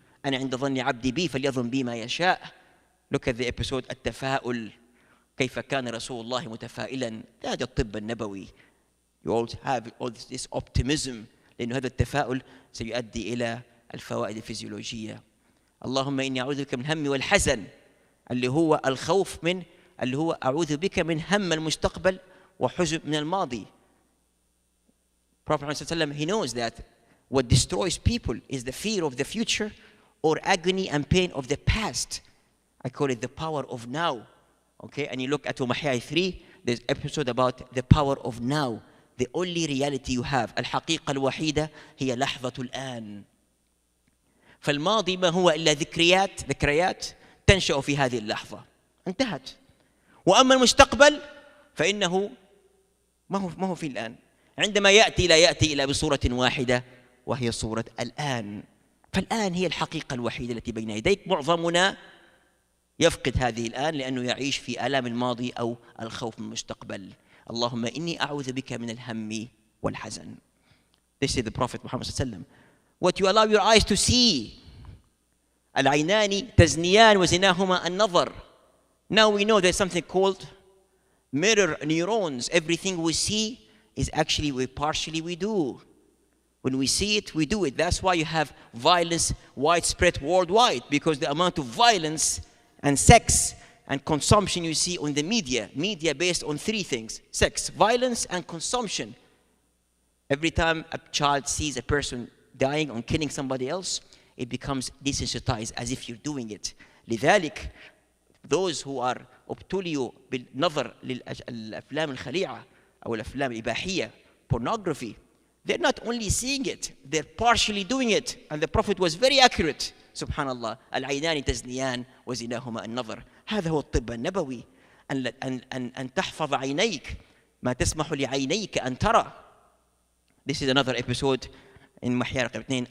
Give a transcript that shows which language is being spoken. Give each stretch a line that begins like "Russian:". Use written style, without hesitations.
Arabic: أنا عند ظن عبدي بي فليظن بي ما يشاء.
English: Look at the episode التفاؤل.
Arabic: كيف كان رسول الله متفائلا. هذا الطب النبوي.
English: You all have all this optimism.
Arabic: لأن هذا التفاؤل سيؤدي إلى الفوائد الفيزيولوجية. اللهم إني أعوذ بك من هم والحزن. اللي هو الخوف من اللي هو أعوذ بك من هم المستقبل وحزن من الماضي.
English: Prophet ﷺ, he knows that What destroys people is the fear of the future or agony and pain of the past. I call it the power of now. Okay, and you look at Mahya 3, there's an episode about the power of now. The only reality you have.
Arabic: الحقيقة الوحيدة هي لحظة الآن. فالماضي ما هو إلا ذكريات تنشأ في هذه اللحظة. انتهت. وأما المستقبل فإنه ما هو في الآن. عندما يأتي لا يأتي إلا بصورة واحدة وهي صورة الآن. فالآن هي الحقيقة الوحيدة التي بين يديك. معظمنا يفقد هذه الآن لأنه يعيش في آلام الماضي أو الخوف من المستقبل. اللهم إني أعوذ بك من الهم والحزن.
English: This is the Prophet Muhammad
Arabic: صلى الله عليه وسلم.
English: What you allow your eyes to see.
Arabic: العينان تزنيان وزناهما النظر.
English: Now we know there's something called mirror neurons. Everything we see is actually partially we do. When we see it, we do it. That's why you have violence widespread worldwide, because the amount of violence and sex and consumption you see on the media based on three things: sex, violence, and consumption. Every time a child sees a person dying or killing somebody else, it becomes desensitized as if you're doing it.
Arabic: لذلك
English: those who are
Arabic: ابتليوا بالنظر للأفلام الخليعة أو الأفلام الإباحية,
English: pornography, they're not only seeing it, they're partially doing it. And the Prophet was very accurate.
Arabic: سبحان الله. العينان تزنيان وزناهما النظر. هذا هو الطب النبوي. أن تحفظ عينيك ما تسمح لعينيك أن ترى.
English: This is another episode in محيا رقم 2.